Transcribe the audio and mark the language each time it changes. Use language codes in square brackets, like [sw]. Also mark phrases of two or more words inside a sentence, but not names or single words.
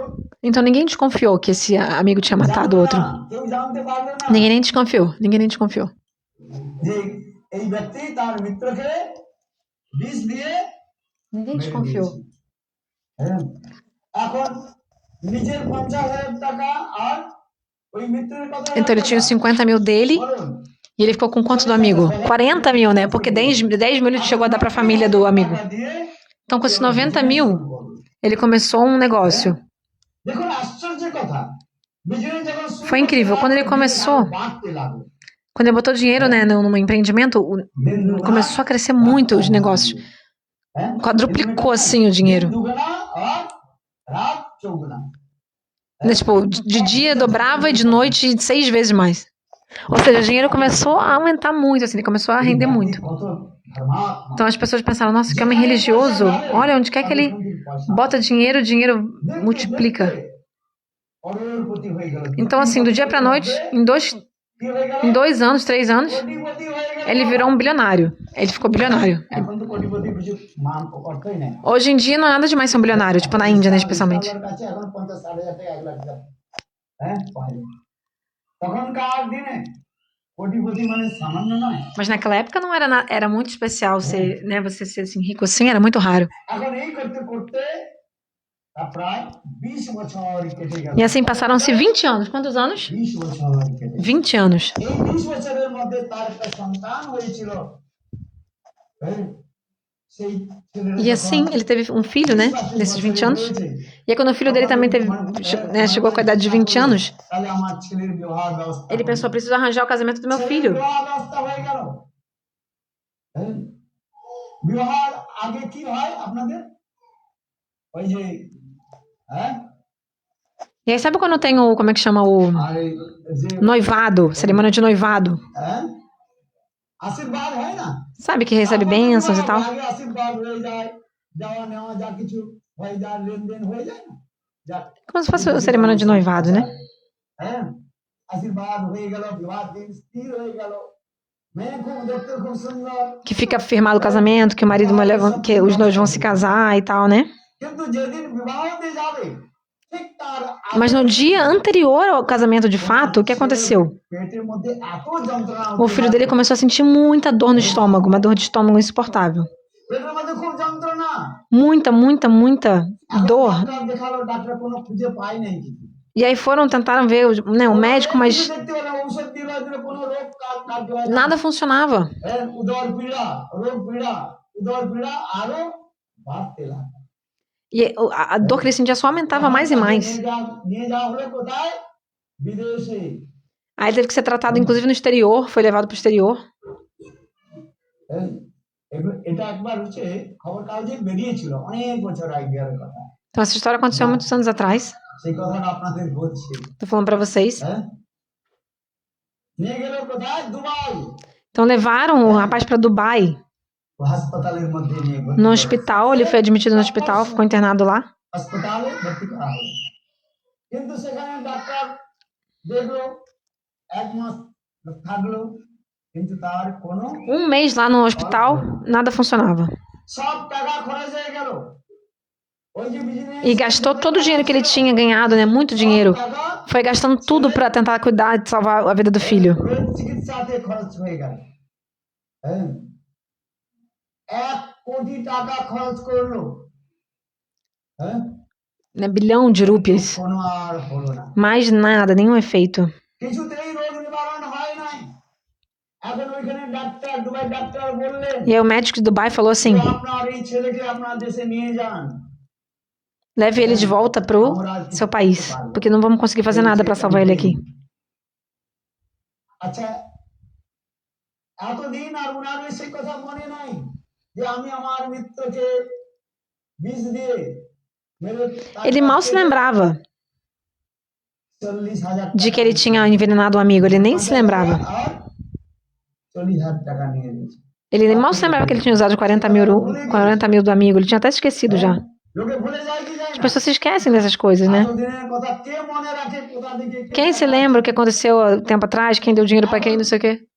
[pt] Então ninguém desconfiou que esse amigo tinha matado o outro. [bn] কেউ জানতে পারলো না [pt] Ninguém nem desconfiou. Ninguém nem desconfiou. [bn] যে এই ব্যক্তি তার মিত্রকে বিষ দিয়ে [pt] Ninguém [bn] মেরে [pt] desconfiou. [bn] দিয়েছে। হ্যাঁ, এখন নিজের 50,000 টাকা আর ওই মিত্রের কথা [pt] Então ele tinha os 50 mil dele [bn] বলুন [pt] e ele ficou com quanto do amigo? 40 mil, né? Porque 10 mil ele chegou a dar para a família do amigo. [bn] টাকা দিয়ে [pt] Então com esses 90 mil, ele começou um negócio. [bn] দেখুন আশ্চর্যের কথা বিজয় যখন শুরু [pt] Foi incrível. [bn] করতে [pt] Quando ele [bn] লাগলো, [pt] começou, [bn] বাড়তে লাগলো। [pt] quando ele botou dinheiro, né, num empreendimento, começou a crescer muito os negócios. [bn] হ্যাঁ? [pt] Quadruplicou assim o dinheiro. [bn] দুগুণা আর [hi] रात चौगुना [pt] Né, tipo, de dia dobrava e de noite 6 vezes mais. Ou seja, o dinheiro começou a aumentar muito, assim, ele começou a render muito. [bn] কত ধর্মাত্মা। [pt] Então as pessoas pensaram, nossa, que homem religioso. Olha, onde quer que ele bota dinheiro, o dinheiro multiplica. [bn] অরোরপতি হয়ে গেল। [pt] Então, assim, do dia pra noite, [bn] কি হয়ে গেল? [pt] em 2 anos, 3 anos, [bn] কোটিপতি হয়ে গেল। [pt] ele virou um bilionário. Ele ficou bilionário. [bn] এখন তো কোটিপতি কিছু মান অর্থই নেই। [pt] Hoje em dia não é nada demais ser um bilionário, tipo na Índia, né, especialmente. [bn] আমার কাছে এখন 50-60,000 টাকা 1 লাখ টাকা হ্যাঁ পাই। তখনকার দিনে কোটিপতি মানে সামান্য নয়। [pt] Mas naquela época não era, era muito especial ser, né, você ser assim, rico assim, era muito raro. [bn] এখন এই করতে করতে তা প্রায় 20 বছর কেটে গেল। [pt] E assim passaram-se 20 anos. Quantos anos? [bn] 20 বছর কেটে গেল। [pt] 20 anos. [bn] এই 20 বছরের মধ্যে তার একটা সন্তান হয়েছিল। হ্যাঁ, সেই ছেলের [pt] E assim, ele teve um filho, né, nesses 20 anos. E aí quando o filho dele também teve, né, chegou com a idade de 20 anos, [bn] তাহলে আমার ছেলের বিবাহ ব্যবস্থা [pt] ele pensou, preciso arranjar o casamento do meu filho. [bn] বিবাহ ব্যবস্থা হয়ে গেল। হ্যাঁ, বিবাহ আগে কি হয় আপনাদের ওই যে হ্যাঁ [pt] E aí sabe quando tem o, como é que chama, o [bn] আর এই যে [pt] noivado, cerimônia de noivado? [bn] হ্যাঁ আশীর্বাদ হয় না [pt] Sabe que recebe bênçãos e tal? [bn] আগে আশীর্বাদ হয়ে যায় দেওয়া নেওয়া যা কিছু হয়ে যায় লেনদেন হয়ে যায় না যা [pt] Como se fosse a cerimônia de noivado, né? [bn] হ্যাঁ আশীর্বাদ হয়ে গেল, বিবাহ দিন স্থির হয়ে গেল। মেয়ে খুব দেখতে খুব সুন্দর, [pt] Que fica firmado o casamento, que o marido e a mulher que os noivos vão se casar e tal, né? [bn] কিন্তু যেদিন বিবাহ হতে যাবে ঠিক তার [pt] Mas no dia anterior ao casamento de fato, o que aconteceu? [bn] পেটের মধ্যে এত যন্ত্রণা [pt] O filho dele começou a sentir muita dor no estômago, uma dor de estômago insuportável. [bn] পেটের মধ্যে খুব যন্ত্রণা। [pt] Muita dor. [bn] ডাক্তার দেখালো, ডাক্তার কোনো খুঁজে পায় নাই কিছু। [pt] E aí tentaram ver né, o médico, mas [bn] দেখতে পেলাম ঔষধ দিল, কোনো রোগ কার্য হয় না। [pt] nada funcionava. [bn] উদর পীড়া, রোগ পীড়া, উদর পীড়া আরো বাড়তে লাগলো। [pt] E a dor que ele sentia só aumentava mais e mais. [bn] নিয়ে যাওয়া হলো কোথায়? বিদেশে। [pt] Aí ele teve que ser tratado, inclusive, no exterior, foi levado para o exterior. [bn] এটা একবার হচ্ছে খবর কাগজে বেরিয়েছিল অনেক বছর আগের কথা। [pt] Então essa história aconteceu há muitos anos atrás. [bn] সেই কথাটা আপনাদের বলছি। [pt] Tô falando para vocês. [bn] নিয়ে গেল কোথায়? দুবাই। [pt] Então levaram o rapaz para Dubai. [bn] হাসপাতালের মধ্যে নিয়ে গেল। [pt] No hospital, ele foi admitido no hospital, ficou internado lá. [bn] হাসপাতালে ভর্তি করা হলো। কিন্তু সেখানে ডাক্তার দেখলো, এক মাস থাকলো, কিন্তু তার কোনো [pt] mês lá no hospital, nada funcionava. [bn] সব টাকা খরচ হয়ে গেল। [pt] E gastou todo o dinheiro que ele tinha ganhado, né? Muito dinheiro. Foi gastando tudo para tentar cuidar de salvar a vida do filho. [bn] চিকিৎসাতে খরচ হয়ে গেল। 1 কোটি টাকা খরচ করলো। [pt] Né? Bilhão de rupias. [bn] কোনো আর হলো না। [pt] Mais nada, nenhum efeito. [bn] কিছুতেই রোগ নিবারণ হয় নাই। এখন ওইখানে ডাক্তার, দুবাই ডাক্তার বললেন, [pt] E aí o médico de Dubai falou assim: [bn] আপনার এই ছেলেকে আপনার দেশে নিয়ে যান। [pt] leve ele de volta pro seu país, porque não vamos conseguir fazer nada para salvar ele aqui. [bn] আচ্ছা, এতদিন আর উনার সেই কথা মনে নাই যে আমি আমার মিত্রকে বিষ দিয়ে [pt] Ele mal se lembrava de que ele tinha envenenado um amigo, ele nem se lembrava. Ele mal se lembrava que ele tinha usado 40 mil do amigo, ele tinha até esquecido já. As pessoas se esquecem dessas coisas, né? Quem se lembra o que aconteceu há tempo atrás, quem deu dinheiro para quem, não sei o quê?